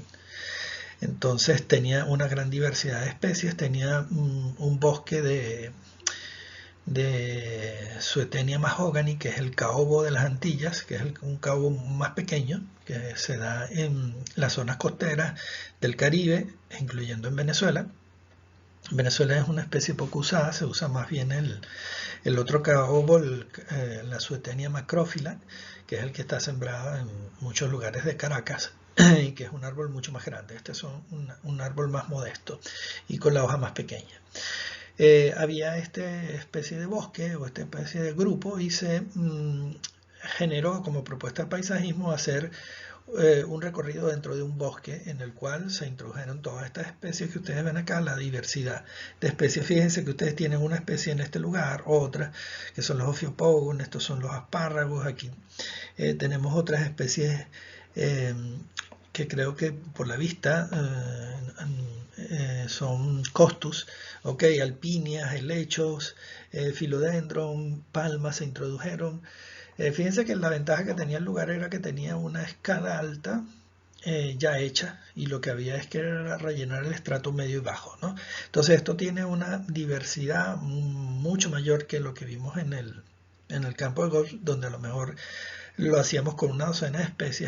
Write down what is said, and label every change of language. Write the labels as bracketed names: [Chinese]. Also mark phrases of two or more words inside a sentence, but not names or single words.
[Spanish] Entonces tenía una gran diversidad de especies, tenía un bosque de Suetenia mahogany, que es el caobo de las Antillas, que es un caobo más pequeño, que se da en las zonas costeras del Caribe, incluyendo en Venezuela. Venezuela es una especie poco usada, se usa más bien el otro caobo, la Suetenia macrófila, que es el que está sembrado en muchos lugares de Caracas y que es un árbol mucho más grande. Este es un árbol más modesto y con la hoja más pequeña. Había esta especie de bosque o esta especie de grupo y se generó como propuesta de paisajismo hacer un recorrido dentro de un bosque en el cual se introdujeron todas estas especies que ustedes ven acá, la diversidad de especies. Fíjense que ustedes tienen una especie en este lugar, otra, que son los Ophiopogon, estos son los espárragos, aquí tenemos otras especies que creo que por la vista son costus, okay, alpinias, helechos, philodendron, palmas se introdujeron. Fíjense que la ventaja que tenía el lugar era que tenía una escala alta ya hecha y lo que había es que era rellenar el estrato medio y bajo, ¿no? Entonces esto tiene una diversidad mucho mayor que lo que vimos en el campo de golf, donde a lo mejor lo hacíamos con una docena de especies.